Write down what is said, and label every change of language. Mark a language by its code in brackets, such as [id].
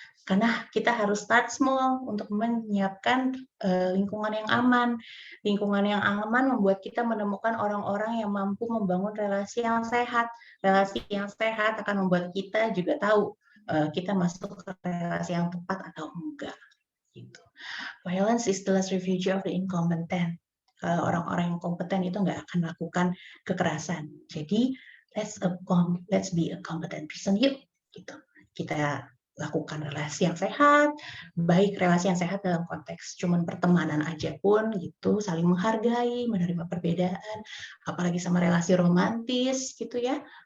[id] Karena kita harus [en] start small [id] untuk menyiapkan lingkungan yang aman. Lingkungan yang aman membuat kita menemukan orang-orang yang mampu membangun relasi yang sehat. Relasi yang sehat akan membuat kita juga tahu kita masuk ke relasi yang tepat atau enggak. Gitu. [en] Violence is the last refuge of the incompetent. [id] Kalau orang-orang yang kompeten itu nggak akan melakukan kekerasan. Jadi [en] let's be a competent person [id] yuk. Gitu. Kita lakukan relasi yang sehat, baik relasi yang sehat dalam konteks cuman pertemanan aja pun gitu, saling menghargai, menerima perbedaan, apalagi sama relasi romantis gitu ya,